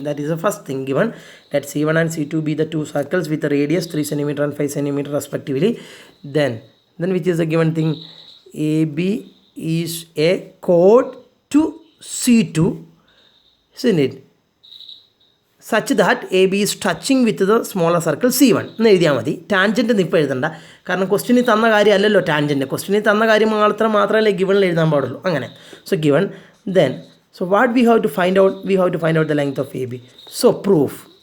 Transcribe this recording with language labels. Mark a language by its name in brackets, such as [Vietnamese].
[English] That is the first thing given. Let C1 and C2 be the two circles with the radius 3 centimeter and 5 centimeter respectively. Then which is the given thing? AB is a chord to C2, isn't it? Such that AB is touching with the smaller circle C1. [Malayalam] എന്ന് എഴുതിയാൽ മതി. Tangent ഒന്നും ഇപ്പോൾ എഴുതണ്ട, കാരണം ക്വസ്റ്റ്യനിൽ തന്ന കാര്യമല്ലല്ലോ tangent. ക്വസ്റ്റ്യനിൽ തന്ന കാര്യം മാത്രമല്ലേ ഗിവണിൽ എഴുതാൻ പാടുള്ളൂ. [English] അങ്ങനെ. So given then. So what we have to find out? We have to find out the length of AB. So proof.